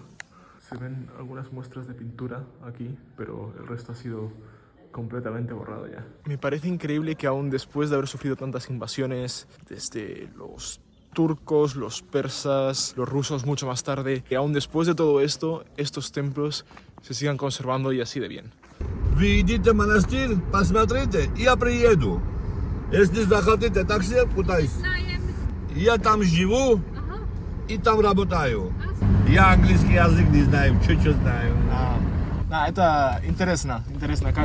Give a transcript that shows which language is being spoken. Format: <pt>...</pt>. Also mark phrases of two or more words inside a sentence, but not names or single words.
<es>Se ven algunas muestras de pintura aquí, pero el resto ha sido completamente borrado ya. Me parece increíble que aún después de haber sufrido tantas invasiones, desde los turcos, los persas, los rusos mucho más tarde, que aún después de todo esto, estos templos se sigan conservando y así de bien.</es> <ru>Вы идите в монастырь, посмотрите, я приеду. Если захотите такси, пытайтесь. Я там живу и там работаю. Я английский язык не знаю, чуть-чуть знаю. Это интересно, как...</ru>